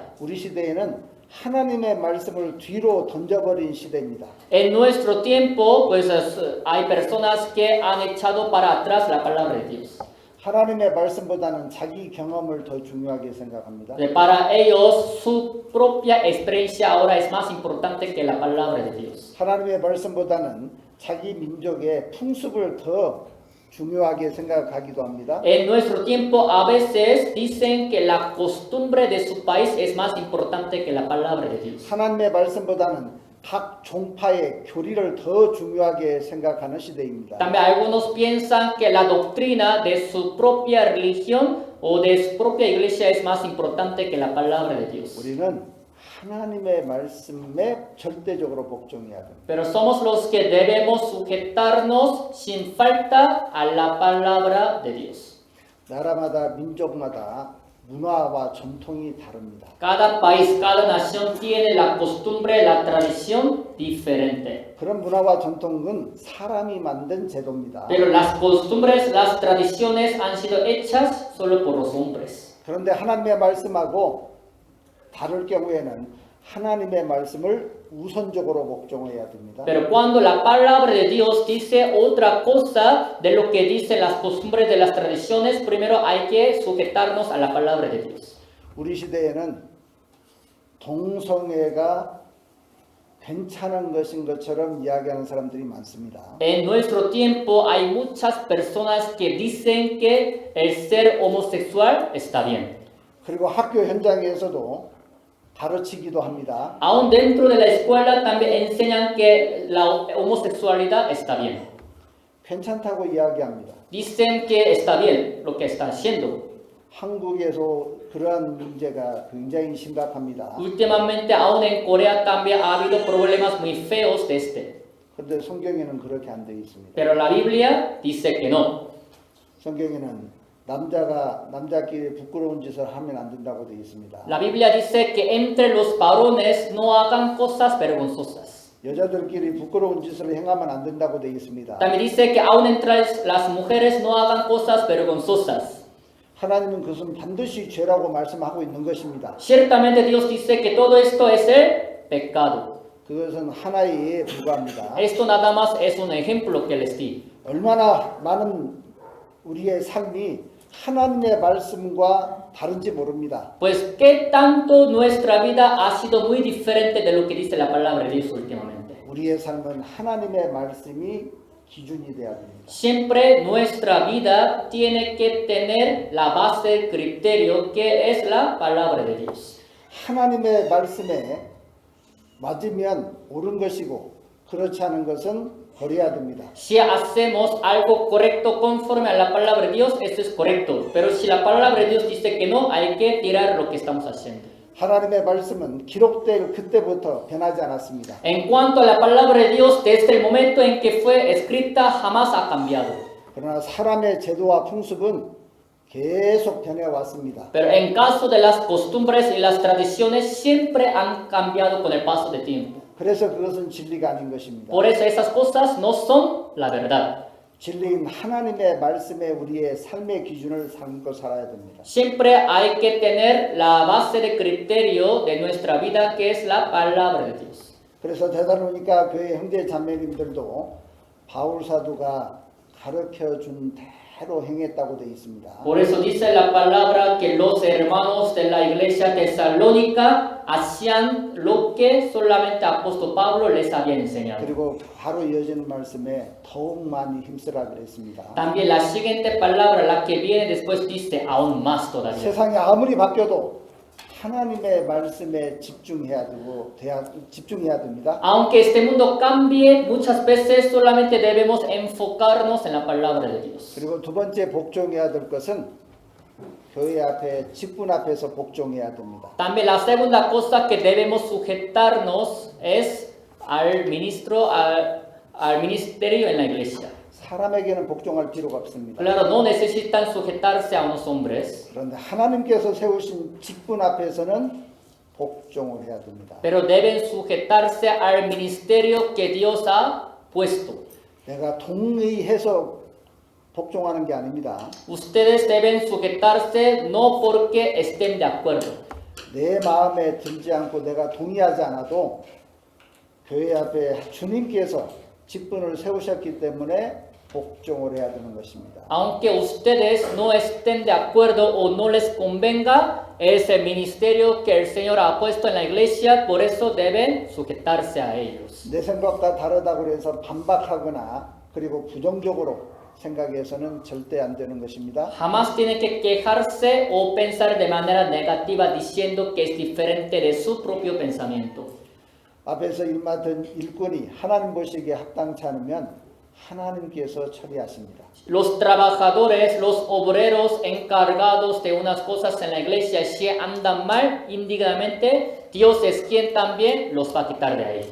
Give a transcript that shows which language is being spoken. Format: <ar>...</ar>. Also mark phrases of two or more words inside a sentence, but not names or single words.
<ko>우리 시대에는 하나님의 말씀을 뒤로 던져버린 시대입니다.</ko> <es>En nuestro tiempo, pues hay personas que han echado para atrás la palabra de Dios.</es> <ko>하나님의 말씀보다는 자기 경험을 더 중요하게 생각합니다.</ko> <es>Para ellos, su propia experiencia ahora es más importante que la palabra de Dios.</es> <ko>하나님의 말씀보다는 자기 민족의 풍습을 더 중요하게 생각하기도 합니다.</ko> <es>En nuestro tiempo a veces dicen que la costumbre de su país es más importante que la palabra de Dios.</es> <ko>하나님의 말씀보다는 각 종파의 교리를 더 중요하게 생각하는 시대입니다.</ko> <es>También algunos piensan que la doctrina de su propia religión o de su propia iglesia es más importante que la palabra de Dios.</es> <ko>우리는 하나님의 말씀에 절대적으로 복종해야 됩니다.</ko> <es>Pero somos los que debemos sujetarnos sin falta a la palabra de Dios.</es> <ko>나라마다 민족마다 문화와 전통이 다릅니다.</ko> <es>Cada país, cada nación tiene la costumbre, la tradición diferente.</es> <ko>그런 문화와 전통은 사람이 만든 제도입니다.</ko> <es>Pero las costumbres, las tradiciones han sido hechas solo por los hombres.</es> <ko>그런데 하나님의 말씀하고 다를 경우에는 하나님의 말씀을 우선적으로 복종해야 됩니다.</ko> <es>Pero cuando la palabra de Dios dice otra cosa de lo que dicen las costumbres de las tradiciones, primero hay que sujetarnos a la palabra de Dios.</es> <ko>우리 시대에는 동성애가 괜찮은 것인 것처럼 이야기하는 사람들이 많습니다.</ko> <es>En nuestro tiempo hay muchas personas que dicen que el ser homosexual está bien.</es> <ko>그리고 학교 현장에서도 가르치기도 합니다.</ko> <es>Aún dentro de la escuela también enseñan que la homosexualidad está bien.</es> <ko>괜찮다고 이야기합니다.</ko> <es>Dicen que está bien lo que está haciendo.</es> <ko>한국에서 그러한 문제가 굉장히 심각합니다.</ko> <es>Últimamente, aún en Corea también ha habido problemas muy feos de este.</es> <ko>그런데 성경에는 그렇게 안 되어 있습니다.</ko> <es>Pero la Biblia dice que no.</es> <ko>성경에는 남자가 남자끼리 부끄러운 짓을 하면 안 된다고 되어 있습니다.</ko> <es>La Biblia dice que entre los varones no hagan cosas vergonzosas.</es> <ko>여자들끼리 부끄러운 짓을 행하면 안 된다고 되어 있습니다.</ko> <es>También dice que aún entre las mujeres no hagan cosas vergonzosas.</es> <ko>하나님은 그것은 반드시 죄라고 말씀하고 있는 것입니다.</ko> <es>Ciertamente Dios dice que todo esto es el pecado.</es> <ko>그것은 하나의 예에 불과합니다.</ko> <es>Esto nada más es un ejemplo que les di.</es> <ko>얼마나 많은 우리의 삶이 하나님의 말씀과 다른지 모릅니다.</ko> <es>Pues qué tanto nuestra vida ha sido muy diferente de lo que dice la palabra de Dios últimamente.</es> <ko>우리의 삶은 하나님의 말씀이 기준이 되어야 됩니다.</ko> <es>Siempre nuestra vida tiene que tener la base del criterio que es la palabra de Dios.</es> <ko>하나님의 말씀에 맞으면 옳은 것이고 그렇지 않은 것은 버려야 됩니다.</ko> <es>Si hacemos algo correcto conforme a la palabra de Dios, eso es correcto. Pero si la palabra de Dios dice que no, hay que tirar lo que estamos haciendo.</es> <ko>하나님의 말씀은 기록될 그때부터 변하지 않았습니다.</ko> <es>En cuanto a la palabra de Dios, desde el momento en que fue escrita, jamás ha cambiado.</es> <ko>그러나 사람의 제도와 풍습은 계속 변해왔습니다.</ko> <es>Pero en caso de las costumbres y las tradiciones, siempre han cambiado con el paso del tiempo.</es> <ko>그래서 그것은 진리가 아닌 것입니다.</ko> <es>Por eso esas cosas no son la verdad.</es> <ko>진리인 하나님의 말씀에 우리의 삶의 기준을 삼고 살아야 됩니다.</ko> <es>Siempre hay que tener la base de criterio de nuestra vida, que es la palabra de Dios.</es> <ko>그래서 데살로니가 교회 형제 자매님들도 바울 사도가 가르쳐 준 대로 행했다고 되어 있습니다.</ko> <es>Por eso dice la palabra que los hermanos de la iglesia tesalónica hacían lo que solamente apóstol Pablo les había enseñado.</es> <ko>그리고 바로 이어지는 말씀에 더욱 많이 힘쓰라 그랬습니다.</ko> <es>También la siguiente palabra, la que viene después, dice aún más todavía.</es> <ko>세상이 아무리 바뀌어도 하나님의 말씀에 집중해야 됩니다.</ko> <es>Aunque este mundo cambie, muchas veces solamente debemos enfocarnos en la palabra de Dios.</es> <ko>그리고 두 번째 복종해야 될 것은 교회 앞에 직분 앞에서 복종해야 됩니다.</ko> <es>También la segunda cosa que debemos sujetarnos es al ministro, al ministerio en la iglesia.</es> <ko>사람에게는 복종할 필요가 없습니다.</ko> <es>Claro, no necesitan sujetarse a unos hombres,</es> <ko>그런데 하나님께서 세우신 직분 앞에서는 복종을 해야 됩니다.</ko> <es>pero deben sujetarse al ministerio que Dios ha puesto.</es> <ko>내가 동의해서 복종하는 게 아닙니다.</ko> <es>Ustedes deben sujetarse no porque estén de acuerdo.</es> <ko>내 마음에 들지 않고 내가 동의하지 않아도 교회 앞에 주님께서 직분을 세우셨기 때문에 복종을 해야 되는 것입니다.</ko> <es>Aunque ustedes no estén de acuerdo o no les convenga, es el ministerio que el Señor ha puesto en la iglesia, por eso deben sujetarse a ellos.</es> <ko>내 생각과 다르다고 해서 반박하거나 그리고 부정적으로 생각해서는 절대 안 되는 것입니다.</ko> <es>Jamás tiene que quejarse o pensar de manera negativa diciendo que es diferente de su propio pensamiento.</es> <ko>앞에서 일 맡은 일꾼이 하나님 보시기에 합당치 않으면 하나님께서 처리하십니다.</ko> <es>Los trabajadores, los obreros encargados de unas cosas en la iglesia, si andan mal indignamente, Dios es quien también los va a quitar de ahí.</es>